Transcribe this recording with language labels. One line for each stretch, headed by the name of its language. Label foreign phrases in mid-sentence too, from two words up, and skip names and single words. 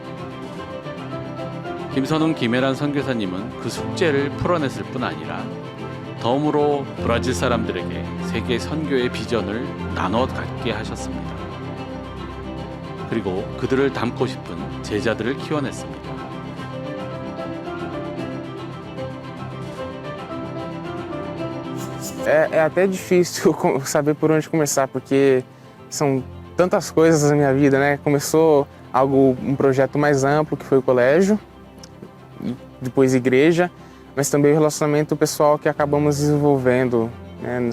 Korean: 김선웅, 김혜란 선교사님은 그 숙제를 풀어냈을 뿐 아니라 덤으로 브라질 사람들에게 세계 선교의 비전을 나눠 갖게 하셨습니다. 그리고 그들을 닮고 싶은 제자들을 키워냈습니다.
Portuguese: É até difícil saber por onde começar, porque são tantas coisas na minha vida, né? Começou um projeto mais amplo, que foi o colégio, depois igreja, mas também o relacionamento pessoal que acabamos desenvolvendo, né?